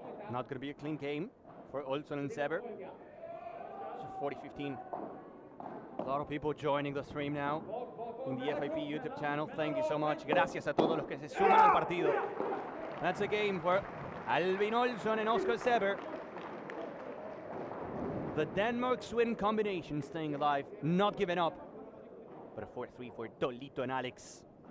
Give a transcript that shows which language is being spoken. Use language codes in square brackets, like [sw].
[en] Not going to be a clean game for Olson and Seber. So 40-15. A lot of people joining the stream now in the FIP YouTube channel. Thank you so much. [es] Gracias a todos los que se suman al partido. [en] That's a game for Alvin Olson and Oscar Seber. The Denmark swing combination staying alive, not giving up. But a 4-3 for Tolito and Alex.